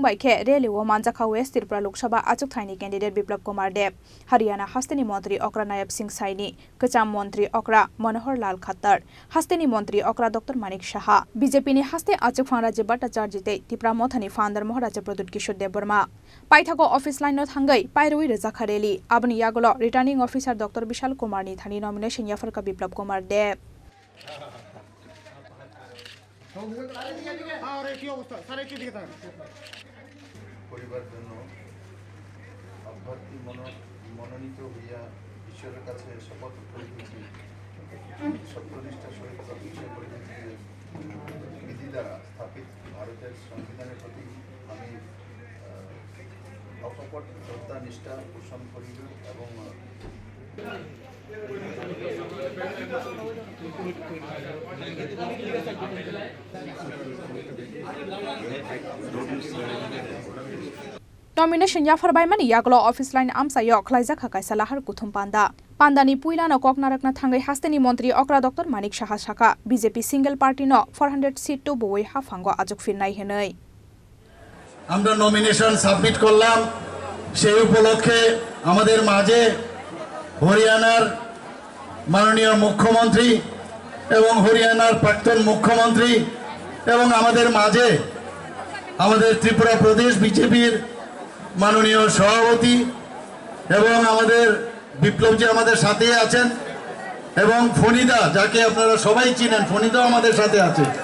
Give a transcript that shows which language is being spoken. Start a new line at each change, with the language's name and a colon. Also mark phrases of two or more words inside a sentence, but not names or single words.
Kok Borok: baikhe reli o manjakha West Tripura Lok Sabha Achuk Thaini candidate Biplab Kumar Deb Haryana Hasteni Montri Okra Nayab Singh Saini Kacham Montri Okra Manohar Lal Khattar Hasteni Montri Okra Dr Manik Shaha BJP ni haste Achuk Phangraje Bhattacharya te Tripura Mothani founder Maharaja Pradut Kishore Deb Burma Paithago office line no thangai Pairui Rajakhareli abni yagolo
English: returning officer
Kok Borok: Dr Bishal Kumar ni thani nomination ya farka Biplab Kumar Deb
Bangla: পরিবার জন্য অভ্যর্থী মনোনীত হইয়া ঈশ্বরের কাছে শপথ করিতেছি সত্যনিষ্ঠার সহিত প্রতিষ্ঠা করিতেছি বিধি দ্বারা স্থাপিত ভারতের সংবিধানের প্রতি আমি অকপট শ্রদ্ধা নিষ্ঠা পোষণ করিব এবং
Kok Borok: nomination ya farbai mani yaglo office line amsayo khlaijak hakai salahar kuthum pandani puilano koknarakna thangai hasteni montri okra Dr Manik Shaha shaka BJP
English: single party
Kok Borok: no 400 seat to boi hafango ajok firnai henai
Bangla: আমরা
English: nomination submit
Bangla: করলাম সেই উপলক্ষে আমাদের মাঝে হরিয়ানার মাননীয় মুখ্যমন্ত্রী এবং হরিয়ানার প্রাক্তন মুখ্যমন্ত্রী এবং আমাদের মাঝে আমাদের ত্রিপুরা প্রদেশ বিজেপির মাননীয় সভাপতি এবং আমাদের বিপ্লবজি আমাদের সাথে আছেন এবং ফণিদা যাকে আপনারা সবাই চিনেন ফণিদাও আমাদের সাথে আছে